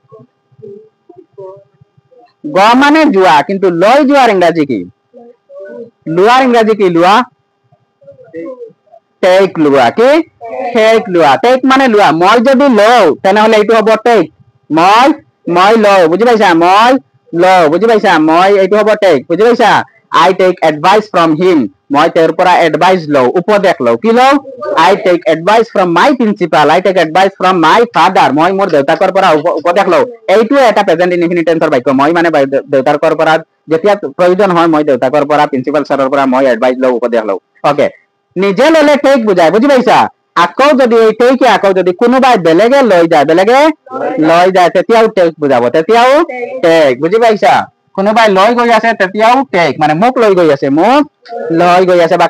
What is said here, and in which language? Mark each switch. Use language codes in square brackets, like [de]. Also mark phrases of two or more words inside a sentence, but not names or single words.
[as] গ মানে যোৱা কিন্তু লৈ যোৱাৰ ইংৰাজী কি লোৱাৰ ইংৰাজী কি লোৱা টেক লোৱা কি টেক লোৱা টেক মানে লোৱা মই যদি লও তেনেহলে এইটো হ'ব টেক মই লও বুজি পাইছা মই লও বুজি পাইছা মই এইটো হ'ব টেক বুজি পাইছা [en] I take advice from him [as] মই তেওঁৰ পৰা এডভাইস লও উপদেশ লও কি লও [en] I take advice from my principal I take advice from my father [as] মই মোৰ দেউতাকৰ পৰা উপদেশ লও এইটো এটা [en] present infinite tense [as] বাক্য মই মানে দেউতাকৰ পৰা যেতিয়া প্ৰয়োজন হয় মই দেউতাকৰ পৰা প্ৰিন্সিপাল ছাৰৰ পৰা মই এডভাইস লও উপদেশ লও ওকে নিজে ললে টেক বুজায় বুজি পাইছা আকৌ যদি এই টেকে আকৌ যদি কোনোবাই বেলেগে লৈ যায় তেতিয়াও টেক বুজাব তেতিয়াও টেক বুজি পাইছা কোনোবাই লৈ গৈ আছে তেতিয়াও টেক মানে মোক লৈ গৈ আছে বা